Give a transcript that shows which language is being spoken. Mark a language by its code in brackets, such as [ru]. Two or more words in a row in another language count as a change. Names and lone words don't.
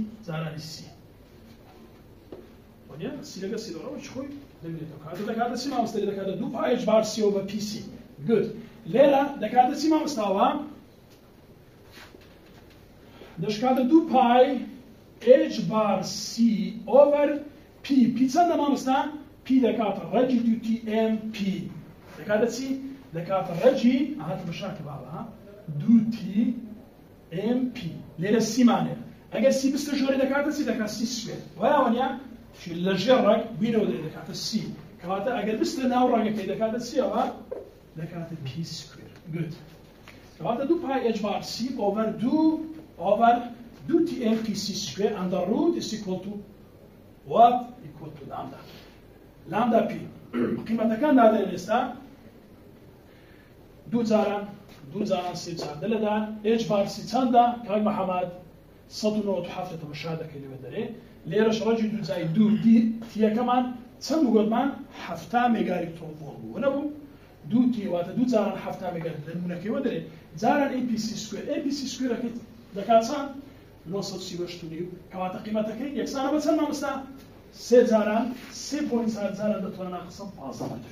[ckb] وانیا c لەگەر c دەڕوا چ خۆی دەمێنێتەوە کاتە دەکاتە چی مامۆستای دەکاتە 2 پای h بار c [en] over pc. Good. [ckb] لێرە دەکاتە چی مامۆستاوە؟ دەشکاتە 2 پای h بار c over p. p چەندە مامۆستا؟ p دەکاتە ڕەجی 2tm p. دەکاتە چی؟ دەکاتە ڕەجی ئاهاتە بەشاکە باوە 2tm p. لێرە c مانێ. ئەگەر c بستە ژۆرە دەکاتە چی؟ دەکات c سوێر. وایە وانیا؟ لە ژێر ڕێک بینەوە دەکاتە c. کەواتە ئەگەر بستە ناو ڕێگەکەی دەکاتە چیەوە؟ دەکاتە p سکوێر. [en] Good. کەواتە 2 پای h بار c over 2tm p c square and the root is equal to what? Equal to lambda. Lambda p. [ckb] قیمەتەکان دادەن ئێستا 2 جاران 3 جار دەلەدان h بار c چەندە؟ کاک مەحەمەد 197 بەشا دەکەی لەوێ دەرێ لێرەش ڕەجی 2 جای 2 تیەکەمان چەند گوتمان 7 [en] mega electron volt [ckb] بوو نەبوو 2 تی واتە 2 جاران 7 مێگا لە نمونەکەیەوە دەرێ جاران apc سکوێر apc سکوێرەکەی دەکات چەند 938 کەواتە قیمەتەکەی یەکسانە بە چەند مامۆستا 3 جاران 3.4 جاران دەتوانە ناقسم 15 مەتر.